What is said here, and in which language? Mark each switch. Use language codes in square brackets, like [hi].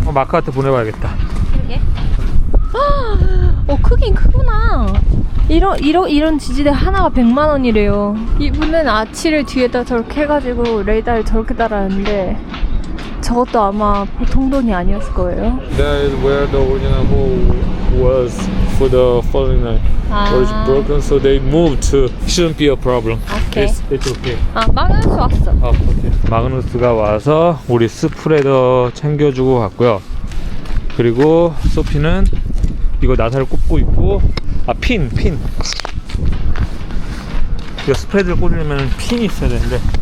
[ko] 마크한테 보내봐야겠다. 그러게. 크긴 크구나. 이런 지지대 하나가 100만 원이래요. 이분은 아치를 뒤에다 저렇게 해가지고 레이더를 저렇게 달았는데 저것도 아마 보통 돈이 아니었을 거예요. [en] That is where the original hole was for the falling line. Was broken, so they moved to. Shouldn't be a problem. Okay. It's okay. [ko] 마그누스 왔어. [en] 오케이. [ko] 마그누스가 와서 우리 스프레더 챙겨주고 갔고요. 그리고 소피는 이거 나사를 꼽고 있고, 핀. 이거 스프레드를 꽂으려면 핀이 있어야 되는데.